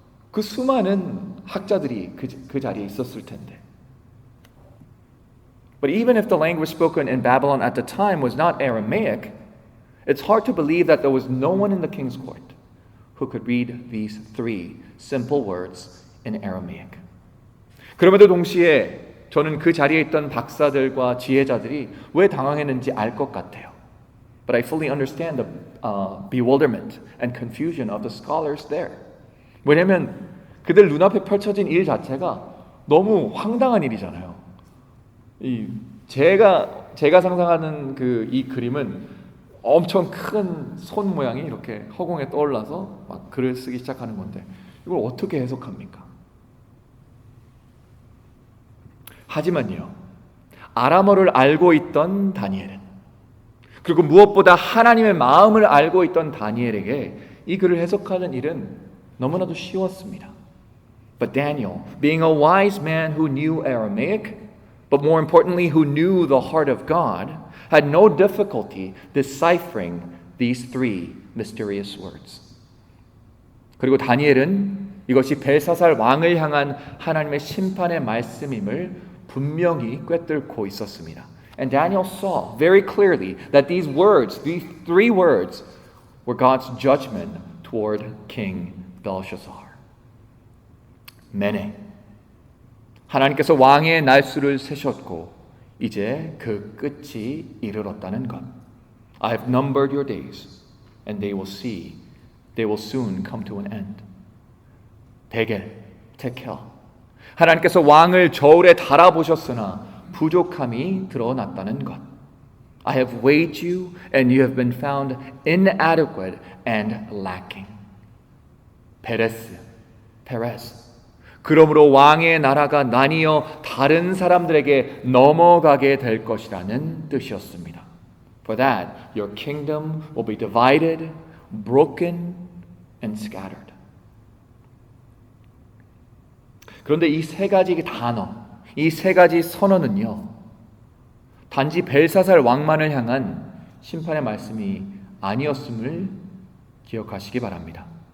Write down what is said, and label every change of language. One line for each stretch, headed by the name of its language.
Korean: 그 수많은 학자들이 그 자리에 있었을 텐데.
English: But even if the language spoken in Babylon at the time was not Aramaic, it's hard to believe that there was no one in the king's court who could read these three simple words in Aramaic.
Korean: 그럼에도 동시에 저는 그 자리에 있던 박사들과 지혜자들이 왜 당황했는지 알 것 같아요.
English: But I fully understand the bewilderment and confusion of the scholars there.
Korean: 왜냐하면 그들 눈앞에 펼쳐진 일 자체가 너무 황당한 일이잖아요. 제가 상상하는 이 그림은 엄청 큰 손 모양이 이렇게 허공에 떠올라서 막 글을 쓰기 시작하는 건데 이걸 어떻게 해석합니까? 하지만요, 아람어를 알고 있던 다니엘은, 그리고 무엇보다 하나님의 마음을 알고 있던 다니엘에게 이 글을 해석하는 일은 너무나도 쉬웠습니다.
English: But Daniel, being a wise man who knew Aramaic, but more importantly who knew the heart of God, had no difficulty deciphering these three mysterious words.
Korean: 그리고 다니엘은 이것이 벨사살 왕을 향한 하나님의 심판의 말씀임을 분명히 꿰뚫고 있었습니다.
English: And Daniel saw very clearly that these three words, were God's judgment toward King Belshazzar.
Korean: 메네, 하나님께서 왕의 날수를 세셨고 이제 그 끝이 이르렀다는 것.
English: I have numbered your days, and they will soon come to an end.
Korean: 데겔, 테켈, 하나님께서 왕을 저울에 달아보셨으나 부족함이 드러났다는 것.
English: I have weighed you and you have been found inadequate and lacking.
Korean: 페레스. 그러므로 왕의 나라가 나뉘어 다른 사람들에게 넘어가게 될 것이라는 뜻이었습니다.
English: For that, your kingdom will be divided, broken, and scattered.
Korean: 그런데 이 세 가지 단어, 이 세 가지 선언은요, 단지 벨사살 왕만을 향한 심판의 말씀이 아니었음을 기억하시기 바랍니다.